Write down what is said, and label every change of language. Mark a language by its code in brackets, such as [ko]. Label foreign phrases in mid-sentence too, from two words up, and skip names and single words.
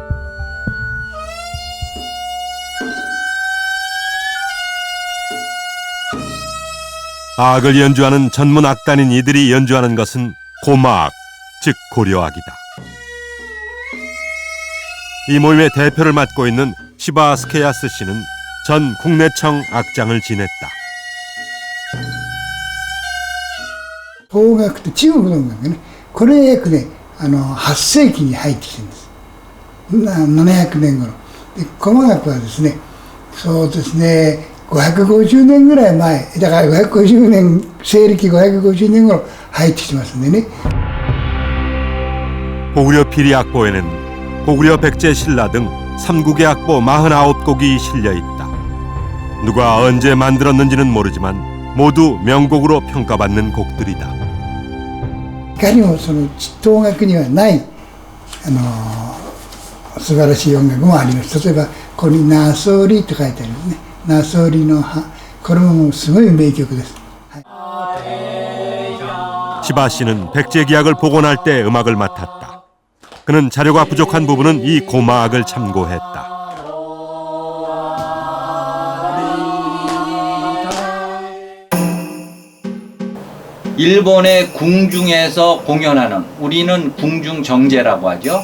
[ko] 악을 연주하는 전문 악단인 이들이 연주하는 것은 고마악, 즉 고려악이다. 이 모임의 대표를 맡고 있는 시바 스케야스 씨는 전 국내청 악장을 지냈다. [ja] 邦楽と中国の音楽ね、これ約ね、8世紀に入ってきてるんです。700年頃。で、古楽はですね、そうですね、550年ぐらい前、だから550年、西暦550年頃入ってきてますんでね。 [ko] 고구려 피리 악보에는 고구려 백제 신라 등 3국의 악보 49곡이 실려 있다. 누가 언제 만들었는지는 모르지만 모두 명곡으로 평가받는 곡들이다. [ja] いかにもその東楽にはない素晴らしい音楽もあります。例えばここに「ナソリ」と書いてあるね。ナソリの葉、これももうすごい名曲です。 [ko] 시바 씨는 백제 기악을 복원할 때 음악을 맡았다. 그는 자료가 부족한 부분은 이 고마악을 참고했다. 일본의 궁중에서 공연하는, 우리는 궁중정제라고 하죠.